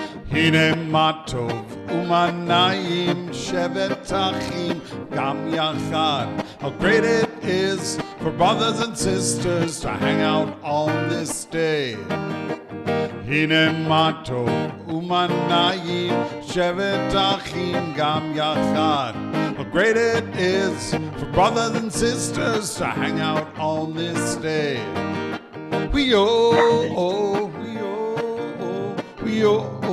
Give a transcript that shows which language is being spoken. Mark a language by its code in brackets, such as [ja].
[he] הנה מה טוב ומה נעים שבת אחים גם יחד. [en] How great it is for brothers and sisters to hang out on this day. [he] הנה מה טוב ומה נעים שבת אחים גם יחד. [en] How great it is for brothers and sisters to hang out on this day. We oh, we oh, we oh.